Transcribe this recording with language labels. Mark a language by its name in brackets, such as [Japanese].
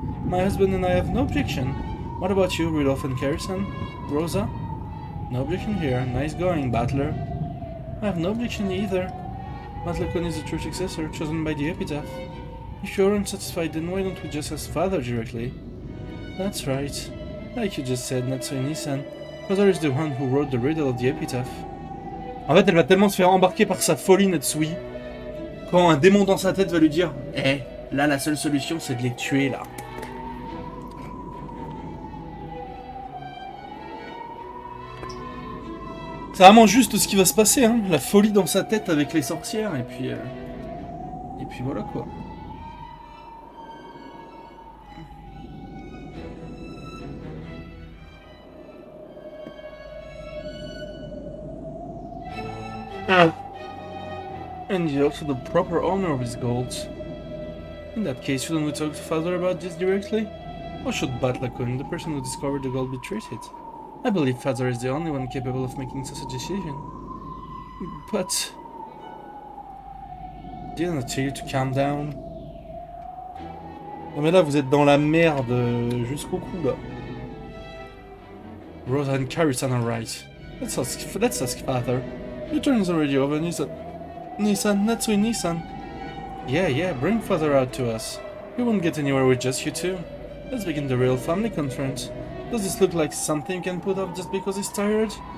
[English] My husband and I have no objection. What about you, Rudolph and Carrison? Rosa? No objection here. Nice going, Battler. I have no objection either. Matlakun is the true successor, chosen by the epitaph. If you aren't satisfied, then why don't we just ask Father directly? That's right. Like you just said, Natsui-san. Father is the one who wrote the riddle of the epitaph. [French] En fait, elle va tellement se faire embarquer par sa folie, Natsui. Quand un démon dans sa tête va lui dire « Eh, là, la seule solution, c'est de les tuer, là. » C'est vraiment juste ce qui va se passer, hein. La folie dans sa tête avec les sorcières, et puis voilà, quoi. [English] And he's also the proper owner of his gold. In that case, shouldn't we talk to Father about this directly? Or should Batlakun, the person who discovered the gold, be treated? I believe Father is the only one capable of making such a decision. But... didn't I tell you to calm down? [French] Non mais là, vous êtes dans la merde jusqu'au cou, là. [English] Rosa and Carrison are right. Let's ask Father. Your turn is already over, Natsui-san. Yeah, bring Father out to us. We won't get anywhere with just you two. Let's begin the real family conference. Does this look like something you can put off just because he's tired?